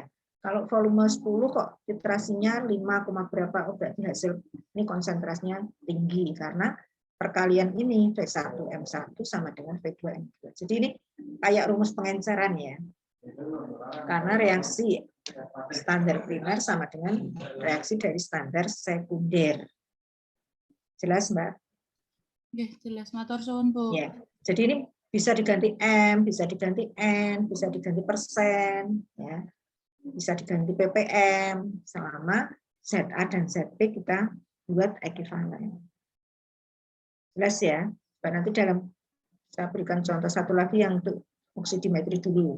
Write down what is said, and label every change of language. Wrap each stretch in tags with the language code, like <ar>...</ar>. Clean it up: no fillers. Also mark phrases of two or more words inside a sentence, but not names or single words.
<id>Kalau volume 10 kok titrasinya 5, berapa, berarti hasil ini konsentrasinya tinggi, karena perkalian ini V1 M1 sama dengan V2 M2. Jadi ini kayak rumus pengenceran ya. Karena reaksi standar primer sama dengan reaksi dari standar sekunder. Jelas, Mbak? Ya, jelas.</id> <jv>Matur suwun, Bu.</jv> <id>Ya. Jadi ini bisa diganti M, bisa diganti N, bisa diganti persen, ya. Bisa diganti ppm, selama ZA dan ZP kita buat ekivalen. Jelas ya? Nanti dalam saya berikan contoh satu lagi yang untuk oksidimetri dulu.</id>